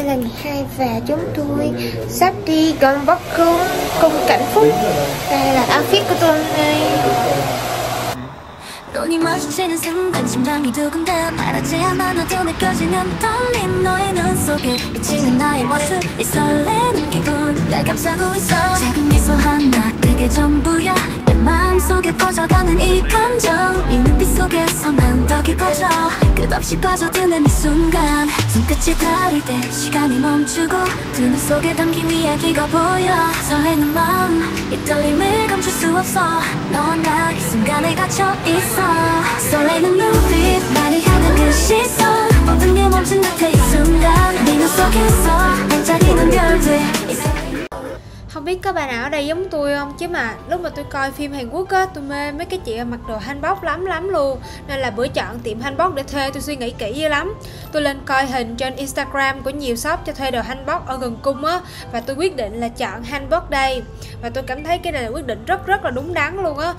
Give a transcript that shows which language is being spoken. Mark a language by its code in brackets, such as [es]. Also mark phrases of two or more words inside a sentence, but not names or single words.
[vi] Hai và chúng tôi sắp đi gần Bắc cung Cảnh Phúc. Đây là outfit của tôi đây. [ko] 눈이 마주치는 순간 심장이 두근대 말하지 않아도 느껴지는 떨림 너의 눈 속에 비치는 나의 모습 이 설레는 기분 날 감싸고 있어 작은 미소 하나 그게 전부야 내 마음속에 퍼져가는 이 감정 이 눈빛 속에서만 더 깊어져 끝없이 빠져드는 이 순간 손끝이 닿을 때 시간이 멈추고 두 눈 속에 담긴 이야기가 보여 설레는 마음 이 떨림을 감출 수 없어 너와 나 이 순간에 갇혀 있어 설레는 눈빛 나를 향한 그 시선 모든 게 멈춘 듯해 이 순간 네 눈 속에서 반짝이는 별들 [vi] Không biết các bạn nào ở đây giống tôi không? Chứ mà lúc mà tôi coi phim Hàn Quốc á, tôi mê mấy cái chị mặc đồ hanbok lắm luôn. Nên là bữa chọn tiệm hanbok để thuê tôi suy nghĩ kỹ dữ lắm. Tôi lên coi hình trên Instagram của nhiều shop cho thuê đồ hanbok ở gần cung á. Và tôi quyết định là chọn hanbok đây. Và tôi cảm thấy cái này là quyết định rất là đúng đắn luôn á.